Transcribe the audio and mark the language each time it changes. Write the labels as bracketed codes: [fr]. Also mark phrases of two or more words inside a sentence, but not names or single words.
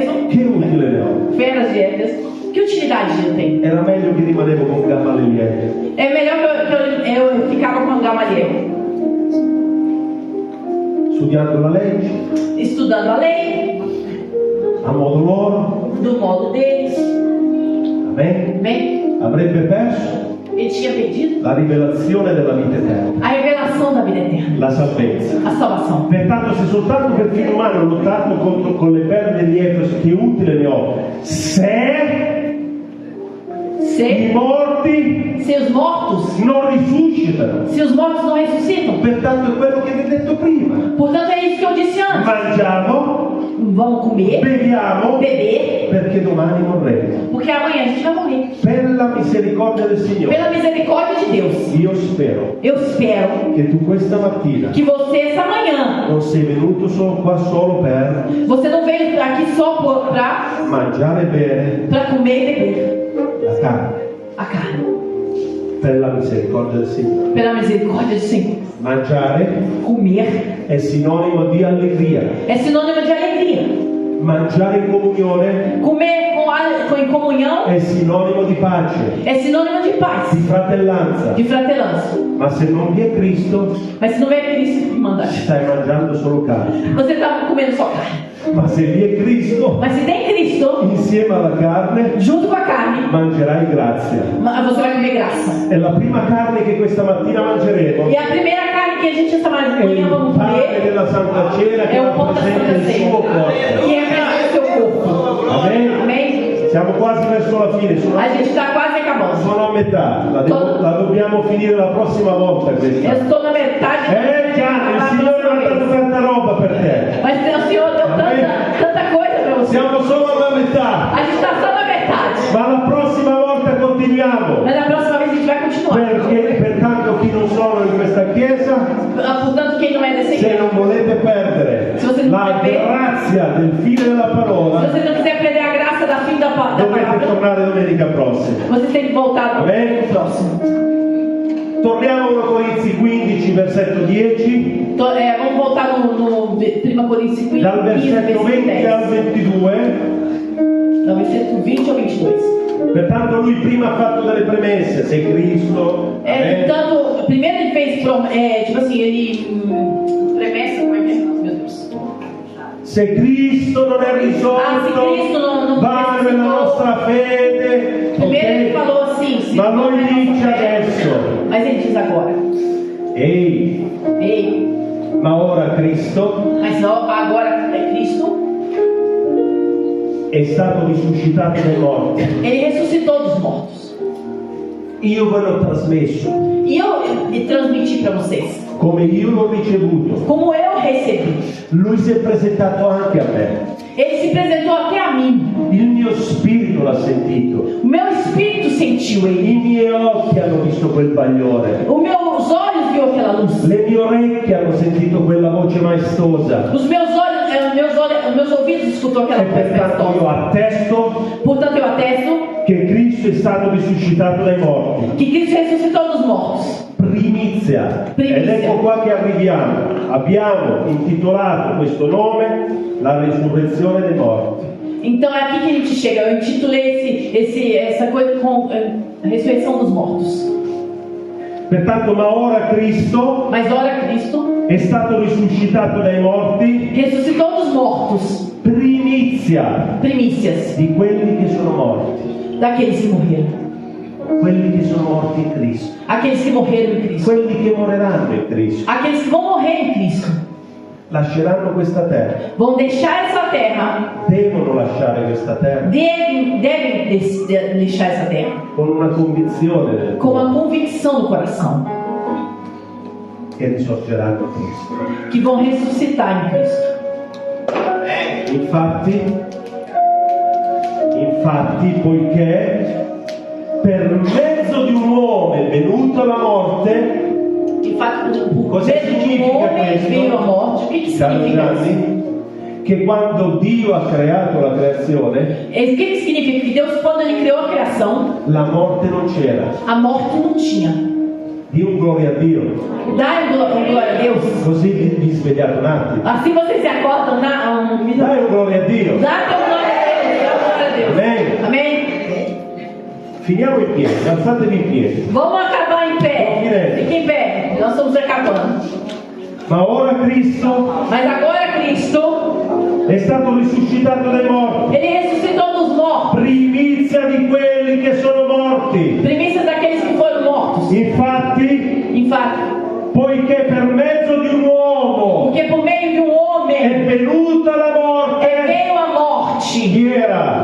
[it] che utile ne ho? [pt] Feras de Éfeso. Que utilidade eu tenho? [it] Era meglio che rimanevo con Gamaliele. [pt] É melhor que eu ficava com Gamaliel, [it] Studiando la legge, [pt] estudando a lei, [it] a modo loro, [pt] do modo deles. [it] amen? [pt] Bem, [it] Avrebbe perso [pt] ele tinha perdido [it] la rivelazione della vita eterna, [pt] a revelação da vida eterna, [it] la salvezza. [pt] a salvação. [it] Pertanto, se soltanto per fini umani ho lottato con le belve di Efeso, che utile ne ho? Se i morti [pt] Se os mortos, [it] non risuscitano. [pt] se os mortos não ressuscitam. [it] Pertanto, è quello che vi ho detto prima. [pt] Portanto, é isso que eu disse antes. [it] Mangiamo, [pt] Vão comer, [it] beviamo, [pt] beber, [it] perché domani morremo. [pt] porque amanhã a gente vai morrer. [it] Per la misericordia del Signore, [pt] Pela misericórdia de Deus, [it] io spero [pt] eu espero [it] che tu questa mattina [pt] que você, essa manhã, [it] non sei venuto qua solo per [pt] você não veio aqui só para [it] mangiare e bere [pt] comer e beber [it] la carne, [pt] a carne. [it] per la misericordia del Signore. [pt] Pela misericórdia do Senhor. [it] Mangiare [pt] Comer [it] è sinonimo di allegria. [pt] é sinônimo de alegria. [it] Mangiare in comunione [pt] Comer em comunhão [it] è sinonimo di pace, [pt] é sinônimo de paz, [it] di fratellanza. [pt] de fratelança. [it] Ma se non vi è Cristo, [pt] Mas se não é Cristo que manda, [it] stai mangiando solo carne. [pt] você está comendo só carne. [it] Ma se vi è Cristo, [pt] Mas se tem Cristo, [it] insieme alla carne [pt] junto com a carne, [it] mangerai grazia. [pt] você vai comer graça. [it] E la prima carne che questa mattina mangeremo [pt] E a primeira carne que a gente essa [it] è [pt] manhã [it] il [pt] vamos [it] pane [pt] comer [it] della Santa Cena che [pt] é o pão da [it] rappresenta [pt] Santa [it] il [pt] Ceia, [it] suo corpo. [pt] que representa o seu corpo. [it] Amen? [pt] Amém? [it] Siamo quasi verso la fine, [pt] A gente está quase acabando. [it] sono a metà, la dobbiamo finire la prossima volta questa. [pt] Eu estou na metade. [it] Già, il Signore ha dato tanta roba per te. [pt] Mas o Senhor deu tanta coisa para você. [it] Siamo solo alla metà, [pt] A gente está só na metade. [it] ma la prossima volta continuiamo. [pt] Mas na próxima vez a gente vai continuar. [it] Perché pertanto chi non sono in questa chiesa, [pt] Portanto, quem não é dessa [it] se [pt] igreja, [it] non volete perdere [pt] Se você non [it] la vuole perdere- grazia del fine della [pt] se [it] parola, [pt] você não quiser perder a graça da fim da [it] dovete [pt] palavra, [it] tornare domenica prossima. [pt] você tem que voltar Amém? no próximo. [it] Torniamo a 1 Corinzi 15, versetto 10, [pt] Então, vamos voltar no 1 Coríntios 15, [it] dal versetto 20 al [pt] 10. [it] 22. [pt] No versículo 20 ao 22. [it] Pertanto lui prima ha fatto delle premesse, sei Cristo, amém? [pt] Então, primeiro ele fez, tipo assim, ele promessa, como é que é? Meu Deus. [it] Se Cristo non è risorto, se Cristo non vana è la risorto. nostra fede, [pt] Primeiro ele [it] ok? [pt] falou assim, se [it] Ma [pt] não [it] lui [pt] é [it] dice [pt] nossa fé. [it] adesso, [pt] Mas ele diz agora, [it] ehi, [pt] ei, [it] ma ora Cristo [pt] mas não, agora é Cristo, [it] è stato risuscitato dai morti. [pt] ele ressuscitou dos mortos. [it] Io ve l'ho trasmesso, [pt] E eu transmiti para vocês, [it] come io l'ho ricevuto. [pt] como eu recebi. [it] Lui si è presentato anche a me. [pt] Ele se apresentou até a mim. [it] Il mio spirito l'ha sentito. [pt] O meu espírito sentiu ele. [it] I miei occhi hanno visto quel bagliore. [pt] Os meus olhos viu aquela luz. [it] Le mie orecchie hanno sentito quella voce maestosa. [pt] Os meus ouvidos escutou aquela [it] E pertanto io [pt] voz. [it] attesto [pt] Portanto, eu atesto [it] che Cristo è stato risuscitato dai morti. [pt] que Cristo ressuscitou dos mortos. [it] Primizia. Primizia. Ed ecco qua che arriviamo. Abbiamo intitolato questo nome La risurrezione dei morti. [pt] Então é aqui que a gente chega. Eu intitulei essa coisa com ressurreição dos mortos. [it] Pertanto, ma ora Cristo [pt] Mas ora Cristo [it] è stato risuscitato dai morti, [pt] ressuscitou dos mortos. [it] primizia [pt] Primícias [it] di quelli che sono morti, [pt] daqueles que morreram. [it] quelli che sono morti in Cristo, [pt] Aqueles que morreram em Cristo. [it] quelli che moriranno in Cristo, [pt] Aqueles que vão morrer em Cristo. [it] lasceranno questa terra, [pt] Vão deixar essa terra. [it] devono lasciare questa terra [pt] Devem deixar essa terra. [it] con una convinzione del [pt] Com [it] cuore [pt] uma convicção no coração. [it] che risorgeranno in Cristo. [pt] Que vão ressuscitar em Cristo. [it] Infatti, poiché per mezzo di un uomo è venuta la morte, [pt] De fato, por [it] Cosa [pt] meio de [it] significa [pt] homem [it] questo? [pt] veio a morte. O que [it] caro [pt] significa isso? [it] Gianni, che quando Dio ha creato la creazione, [pt] O que significa? Que Deus, quando Ele criou a criação, [it] la morte non c'era. [pt] a morte não tinha. [it] Di un gloria a Dio. [pt] Dai glória a Deus. [it] Così vi svegliate un attimo. [pt] Assim vocês se acordam, dá um minuto. [it] Dai un gloria a Dio. [pt] Dá teu glória a Deus. Dá glória a Deus. Amém. Amém. [it] Finiamo in piedi, alzatevi in piedi. [pt] Vamos acabar em pé. Direto. Fique em pé. Nós estamos acabando. [it] Ma ora Cristo [pt] Mas agora Cristo, [it] è stato risuscitato dai morti. [pt] Ele ressuscitou dos mortos. [it] Primizia di quelli che sono morti. [pt] Primícias daqueles que foram mortos. [it] Infatti, Infatti, poiché per mezzo di un uomo [pt] porque por meio de um [it] è [pt] homem [it] venuta la morte, [pt] veio a morte. [it] chi era?